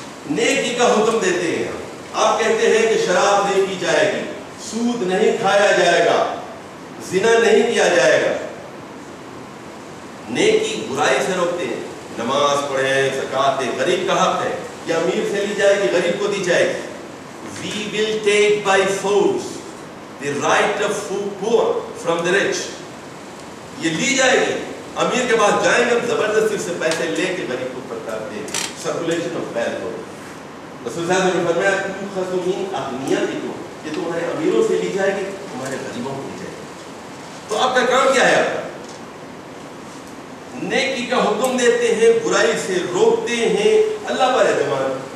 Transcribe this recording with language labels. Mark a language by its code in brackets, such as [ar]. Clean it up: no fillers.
[ur] نیکی کا حکم دیتے ہیں، آپ کہتے ہیں کہ شراب نہیں پی جائے گی، سود نہیں کھایا جائے گا، زنا نہیں کیا جائے گا، نیکی برائی سے روکتے ہیں. نماز پڑھیں, زکات دیں, غریب کا حق ہے, یہ امیر سے لی جائے گی, غریب کو دی جائے گی. [en] We will take by force the right of poor from the rich. [ur] یہ لی جائے گی, امیر کے پاس جائیں گے, زبردستی سے پیسے لے کے غریب کو پرتاب دیں گے. [en] circulation of wealth [ur] ہو. رسول صاحب نے فرمایا [ar] تؤخذ من اغنیائکم, [ur] یہ تمہارے امیروں سے لی جائے گی, تمہارے غریبوں کو لی جائے گی. تو آپ کا کام کیا ہے؟ آپ کا نیکی کا حکم دیتے ہیں, برائی سے روکتے ہیں, اللہ پر اعتماد.